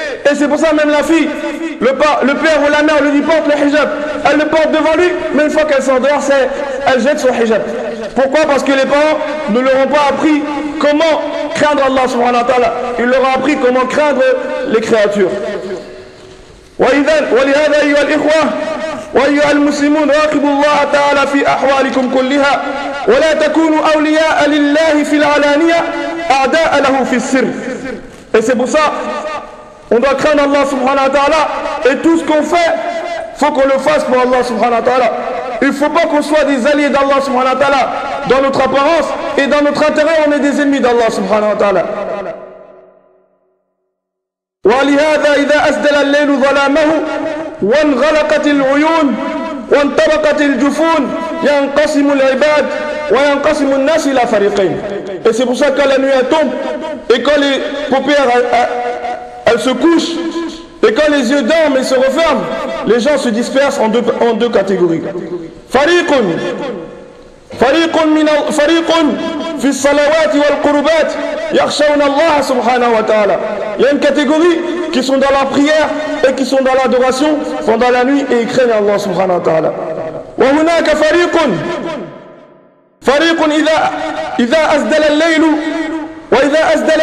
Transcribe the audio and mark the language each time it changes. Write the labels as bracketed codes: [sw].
[fr] Et c'est pour ça même la fille, le père ou la mère lui dit porte le hijab. Elle le porte devant lui, mais une fois qu'elle s'endort, elle jette son hijab. Pourquoi? Parce que les parents ne leur ont pas appris comment craindre Allah subhanahu wa ta'ala. Ils leur ont appris comment craindre les créatures. [ar] ولهذا أيها الإخوة وأيها المسلمون راقبوا الله تعالى في أحوالكم كلها ولا تكونوا أولياء لله في العلانية أعداء له في السر. [fr] Et c'est pour ça on doit craindre Allah subhanahu wa ta'ala et tout ce qu'on fait faut qu'on le fasse pour Allah subhanahu wa ta'ala. Il ne faut pas qu'on soit des alliés d'Allah subhanahu wa ta'ala dans notre apparence et dans notre intérêt on est des ennemis d'Allah subhanahu wa ta'ala. [ar] ولهذا إذا أسدل الليل ظلامه وانغلقت العيون وانطبقت الجفون ينقسم العباد وينقسم الناس إلى فريقين. [fr] Et c'est pour ça que quand la nuit elle tombe et quand les paupières elles se couchent et quand les yeux dorment et se referment, les gens se dispersent en deux catégories. [ar] فريقٌ في الصلوات والقربات يخشون الله سبحانه وتعالى. [fr] Il y a une catégorie qui sont dans la prière et qui sont dans l'adoration pendant la nuit et ils craignent Allah subhanahu wa ta'ala. [ar] وهناك فريق إذا أسدل الليل وإذا أسدل